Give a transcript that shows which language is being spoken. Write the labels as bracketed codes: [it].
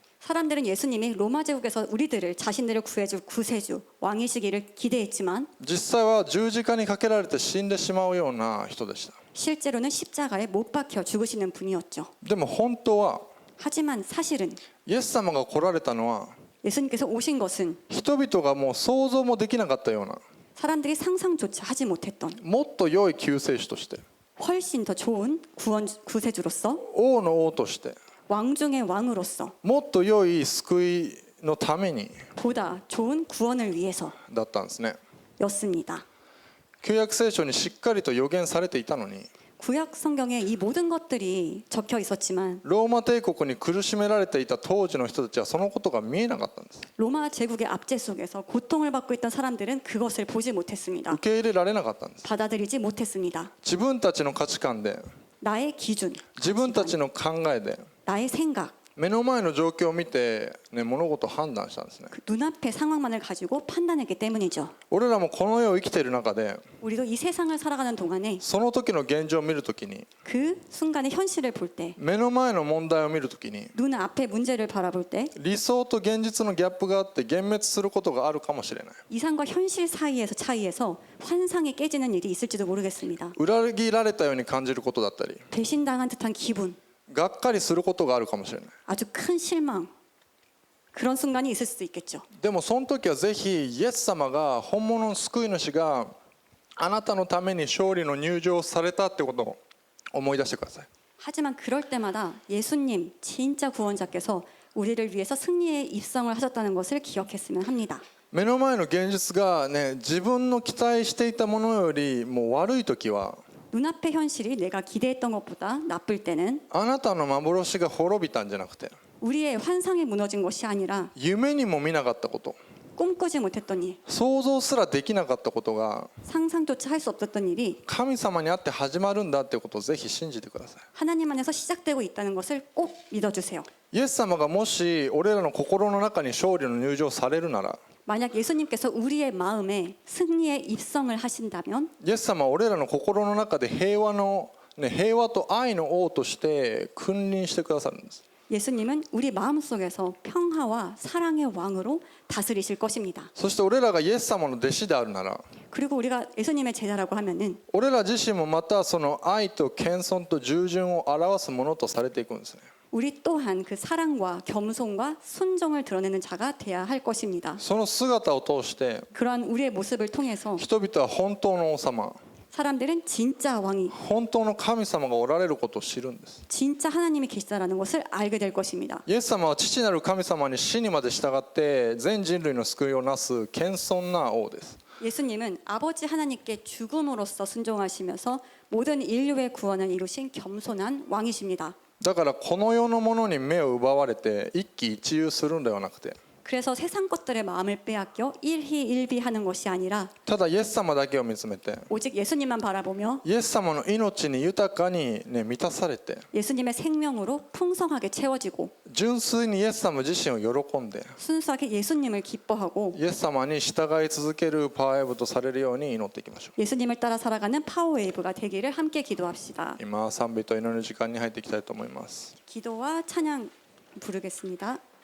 [ko] 사람들은 예수님이 로마 제국에서 우리들을 자신들을 구해줄 구세주, 왕이시기를 기대했지만 [ja] 実際は十字架にかけられて死んでしまうような人でした。 [ko] 실제로는 십자가에 못 박혀 죽으시는 분이었죠. [ja] でも本当は [ko] 하지만 사실은 [ja] イエス様が来られたのは [ko] 예수님께서 오신 것은 [ja] 人々がもう想像もできなかったような [ko] 사람들이 상상조차 하지 못했던 [ja] もっと良い救世主として [ko] 훨씬 더 좋은 구세주로서 [ja] 王の王として [ko] 왕 중의 왕으로서 [ja] もっと良い救いのために [ko] 보다 좋은 구원을 위해서 [ja] だったんですね。 [ko] 였습니다. [ja] 旧約聖書にしっかりと予言されていたのに [ko] 구약 성경에 이 모든 것들이 적혀 있었지만 [ja] ローマ帝国に苦しめられていた当時の人たちはそのことが見えなかったんです。 [ko] 로마 제국의 압제 속에서 고통을 받고 있던 사람들은 그것을 보지 못했습니다. [ja] 受け入れられなかったんです。 [ko] 받아들이지 못했습니다. [ja] 自分たちの価値観で、 [ko] 나의 기준, [ja] 自分たちの考えで [ko] 나의 생각, [ja] 目の前の状況を見て、ね、物事を判断したんですね。 [ko] 그 눈앞의 상황만을 가지고 판단했기 때문이죠. [ja] 俺らもこの世を生きている中で [ko] 우리도 이 세상을 살아가는 동안에 [ja] その時の現状を見るときに [ko] 그 순간의 현실을 볼 때, [ja] 目の前の問題を見るときに [ko] 눈앞의 문제를 바라볼 때 [ja] 理想と現実のギャップがあって幻滅することがあるかもしれない。 [ko] 이상과 현실 사이에서 차이에서 환상이 깨지는 일이 있을지도 모르겠습니다. [ja] 裏切られたように感じることだったり [ko] 배신당한 듯한 기분, [ja] がっかりすることがあるかもしれない。 [ko] 아주 큰 실망, 그런 순간이 있을 수도 있겠죠. [ja] でもその時はぜひイエス様が本物の救い主があなたのために勝利の入場されたってことを思い出してください。 [ko] 하지만 그럴 때마다 예수님, 진짜 구원자께서 우리를 위해서 승리의 입성을 하셨다는 것을 기억했으면 합니다. [ja] 目の前の現実がね、自分の期待していたものよりも悪い時は [ko] 눈앞의 현실이 내가 기대했던 것보다 나쁠 때는 [ja] あなたの幻が滅びたんじゃなくて [ko] 우리의 환상이 무너진 것이 아니라 [ja] 夢にも見なかったこと、 [ko] 꿈꾸지 못했던 일, [ja] 想像すらできなかったことが [ko] 상상조차 할 수 없었던 일이 [ja] 神様にあって始まるんだってことをぜひ信じてください。 [ko] 하나님 안에서 시작되고 있다는 것을 꼭 믿어주세요. [ja] イエス様がもし俺らの心の中に勝利の入場されるなら [ko] 만약 예수님께서 우리의 마음에 승리의 입성을 하신다면 [ja] イエス様は俺らの心の中で平和と愛の王として君臨してくださるんです。 [ko] 예수님은 우리 마음속에서 평화와 사랑의 왕으로 다스리실 것입니다. [ja] そして俺らがイエス様の弟子であるなら [ko] 그리고 우리가 예수님의 제자라고 하면은 [ja] 俺ら自身もまたその愛と謙遜と従順を表すものとされていくんですね。 [ko] 우리 또한 그 사랑과 겸손과 순종을 드러내는 자가 돼야 할 것입니다. [ja] その姿を通して [ko] 그러한 우리의 모습을 통해서 [ja] 人々は本当の王様、 [ko] 사람들은 진짜 왕이, [ja] 本当の神様がおられることを知るんです。 [ko] 진짜 하나님이 계시다라는 것을 알게 될 것입니다. [ja] イエス様は父なる神様に死にまで従って全人類の救いをなす謙遜な王です。 [ko] 예수님은 아버지 하나님께 죽음으로써 순종하시면서 모든 인류의 구원을 이루신 겸손한 왕이십니다. [ja] だからこの世のものに目を奪われて一喜一憂するんではなくて、 [ko] 그래서 세상 것들의 마음을 빼앗겨 일희일비하는 것이 아니라 [ja] ただイエス様だけを見つめて [ko] 오직 예수님만 바라보며 [ja] イエス様の命に豊かに、満たされて [ko] 예수님의 생명으로 풍성하게 채워지고 [ja] 純粋にイエス様自身を喜んで [ko] 순수하게 예수님을 기뻐하고 [ja] イエス様に従い続けるパワーエイブとされるように祈っていきましょう。 [ko] 예수님을 따라 살아가는 파워웨이브가 되기를 함께 기도합시다. [ja] 今賛美と祈りの時間に入っていきたいと思います。 [ko] 기도와 찬양 부르겠습니다.